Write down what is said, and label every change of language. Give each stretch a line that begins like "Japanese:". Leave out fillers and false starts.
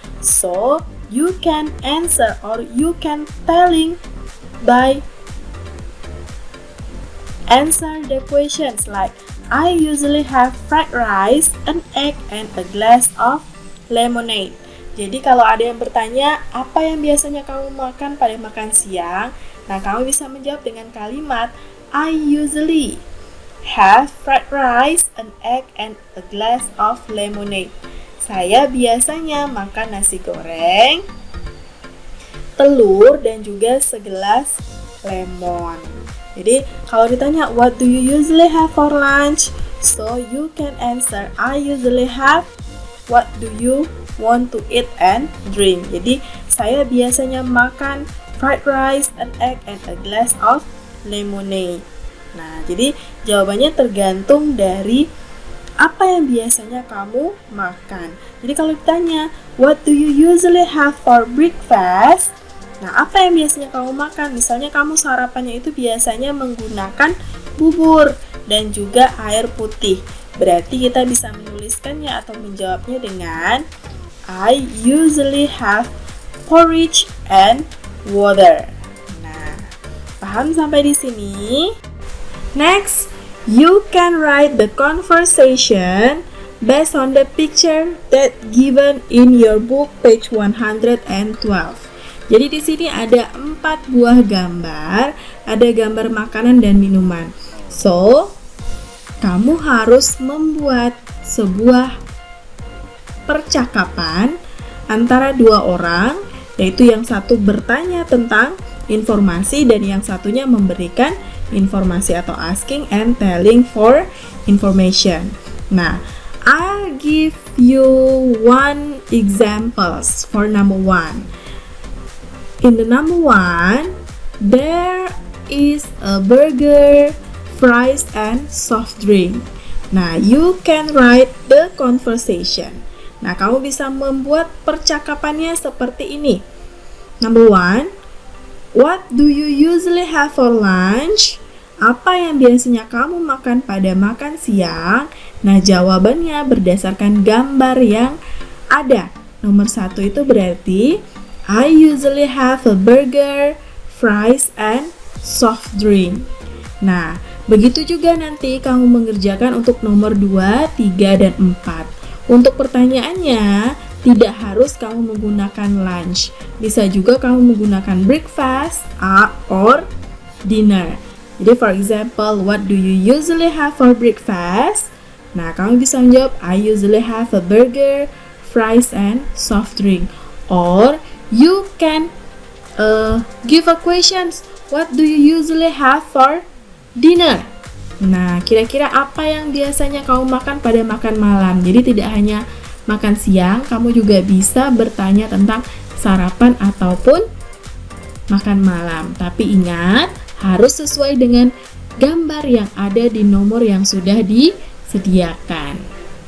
English: So, you can answer or you can telling by answer the questions like I usually have fried rice, an egg, and a glass of lemonade.
Indonesian: Jadi kalau ada yang bertanya, apa yang biasanya kamu makan pada makan siang? Nah, kamu bisa menjawab dengan kalimat
English: I usually have fried rice, an egg, and a glass of lemonade.
Indonesian: Saya biasanya makan nasi goreng, telur, dan juga segelas lemon. Jadi, kalau ditanya,
English: what do you usually have for lunch? So, you can answer, I usually have, what do you want to eat and drink?
Indonesian: Jadi, saya biasanya makan
English: fried rice, an egg, and a glass of lemonade.
Indonesian: Nah, jadi jawabannya tergantung dari apa yang biasanya kamu makan? Jadi kalau ditanya,
English: what do you usually have for breakfast?
Indonesian: Nah, apa yang biasanya kamu makan? Misalnya kamu sarapannya itu biasanya menggunakan bubur dan juga air putih. Berarti kita bisa menuliskannya atau menjawabnya dengan
English: I usually have porridge and water.
Indonesian: Nah, paham sampai di sini?
English: Next, you can write the conversation based on the picture that given in your book page 112.
Indonesian: Jadi di sini ada 4 buah gambar, ada gambar makanan dan minuman. So, kamu harus membuat sebuah percakapan antara 2 orang, yaitu yang satu bertanya tentang informasi dan yang satunya memberikan informasi atau
English: asking and telling for information. Nah, I'll give you one examples for number 1. In the number 1, there is a burger, fries, and soft drink. Nah, you can write the conversation.
Indonesian: Nah, kamu bisa membuat percakapannya seperti ini.
English: Number 1, what do you usually have for lunch?
Indonesian: Apa yang biasanya kamu makan pada makan siang? Nah, jawabannya berdasarkan gambar yang ada. Nomor 1 itu berarti
English: I usually have a burger, fries, and soft drink.
Indonesian: Nah, begitu juga nanti kamu mengerjakan untuk nomor 2, 3, dan 4. Untuk pertanyaannya, tidak harus kamu menggunakan lunch. Bisa juga kamu menggunakan
English: breakfast or dinner. Jadi for example, what do you usually have for breakfast?
Indonesian: Nah, kamu bisa menjawab,
English: I usually have a burger, fries, and soft drink. Or you can give a questions, what do you usually have for dinner?
Indonesian: Nah, kira-kira apa yang biasanya kamu makan pada makan malam? Jadi tidak hanya makan siang, kamu juga bisa bertanya tentang sarapan ataupun makan malam. Tapi ingat, harus sesuai dengan gambar yang ada di nomor yang sudah disediakan.